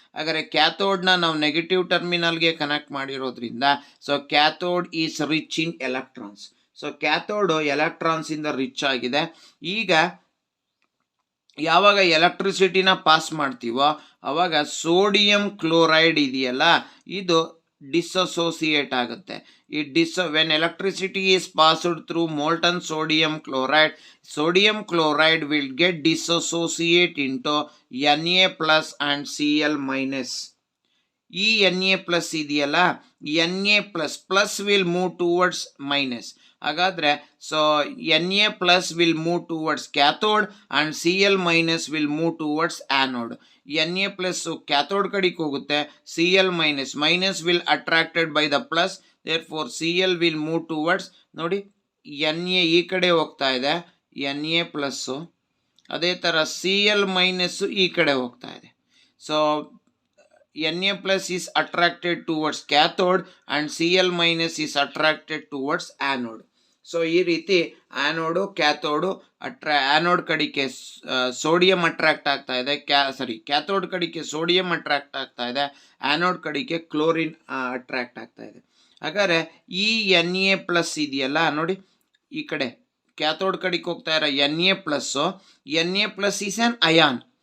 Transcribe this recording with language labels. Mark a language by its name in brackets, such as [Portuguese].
[Kannada] ಹಾಗಾದರೆ ಕ್ಯಾಥೋಡ್ನ ನಾವು ನೆಗೆಟಿವ್ ಟರ್ಮಿನಲ್ಗೆ ಕನೆಕ್ಟ್ ಮಾಡಿರೋದ್ರಿಂದ so [English] Cathode is rich in electrons. [Kannada] So ಕ್ಯಾಥೋಡು ಎಲೆಕ್ಟ್ರಾನ್ಸಿಂದ rich ಆಗಿದೆ. ಈಗ ಯಾವಾಗ ಎಲೆಕ್ಟ್ರಿಸಿಟಿನ ಪಾಸ್ ಮಾಡ್ತೀವೋ ಅವಾಗ ಸೋಡಿಯಂ ಕ್ಲೋರೈಡ್ ಇದೆಯಲ್ಲ ಇದು ಡಿಸೋಸಿಯೇಟ್ ಆಗುತ್ತೆ. [English] when electricity is passed through molten sodium chloride will get dissociate into Na plus and Cl minus. ಈ Na plus [Kannada] ಇದೆಯಲ್ಲ, [English] Na plus will move towards minus. [Kannada] ಹಾಗಾದ್ರೆ [English] So Na plus will move towards cathode and Cl minus will move towards anode. Na plus cathode [Kannada] ಕಡೆಗೆ ಹೋಗುತ್ತೆ, [English] Cl minus will attracted by the plus, therefore Cl will move towards, [Kannada] ನೋಡಿ Na ಈ ಕಡೆ ಹೋಗ್ತಾ ಇದೆ [English] Na plus, ಅದೇ ಥರ Cl minus ಈ ಕಡೆ ಹೋಗ್ತಾ ಇದೆ. So Na plus is attracted towards cathode and Cl minus is attracted towards anode. [Kannada] So ಈ ರೀತಿ ಆ್ಯನೋಡು ಕ್ಯಾಥೋಡು ಆ್ಯನೋಡ್ ಕಡೆಗೆ ಸೋಡಿಯಂ ಅಟ್ರಾಕ್ಟ್ ಆಗ್ತಾ ಇದೆ, ಕ್ಯಾಥೋಡ್ ಕಡೆಗೆ ಸೋಡಿಯಂ ಅಟ್ರಾಕ್ಟ್ ಆಗ್ತಾ ಇದೆ, ಆ್ಯನೋಡ್ ಕಡೆಗೆ ಕ್ಲೋರಿನ್ ಅಟ್ರಾಕ್ಟ್ ಆಗ್ತಾ ಇದೆ. ಹಾಗಾದರೆ ಈ Na ಪ್ಲಸ್ ಇದೆಯಲ್ಲ ನೋಡಿ, ಈ ಕಡೆ ಕ್ಯಾಥೋಡ್ ಕಡೆಗೆ ಹೋಗ್ತಾ ಇರೋ Na plus [English] Is an ion.